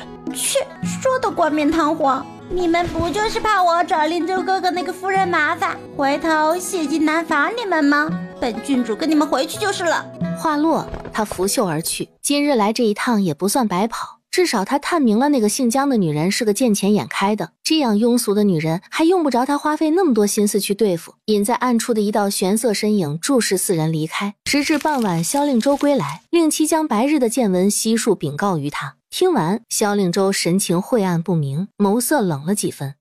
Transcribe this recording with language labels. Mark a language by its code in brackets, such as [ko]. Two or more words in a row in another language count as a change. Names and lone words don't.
[zh] 切，說得冠冕堂皇，你們不就是怕我找令州哥哥那個夫人麻煩，回頭謝金南罰你們嗎？本郡主跟你們回去就是了。話落，他拂袖而去。今日來這一趟也不算白跑，至少他探明了那個姓江的女人是個見錢眼開的，這樣庸俗的女人還用不着他花費那麼多心思去對付。隱在暗處的一道玄色身影注視4人離開，直至傍晚蕭令州歸來，令其將白日的見聞悉數稟告於他。聽完，蕭令州神情晦暗不明，眸色冷了幾分。